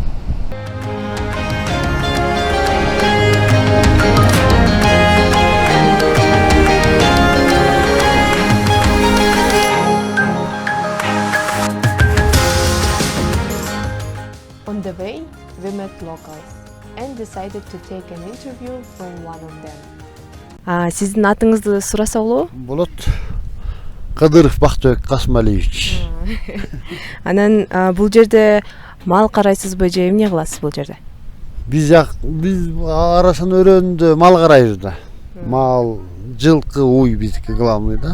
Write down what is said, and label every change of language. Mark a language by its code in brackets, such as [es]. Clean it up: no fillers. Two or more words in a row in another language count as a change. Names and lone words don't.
[en] On the way, we met locals and decided to take an interview from one of them. [ky] Sizin atыңызды сураса болобу? Болот. Кадыров Бактыбек Касмалиевич. Анан бул жерде мал карайсызбы же эмне кыласыз бул жерде? Биз Арашан өрөөнүндө мал карайбыз да. Мал, жылкы, уй биздики главный да.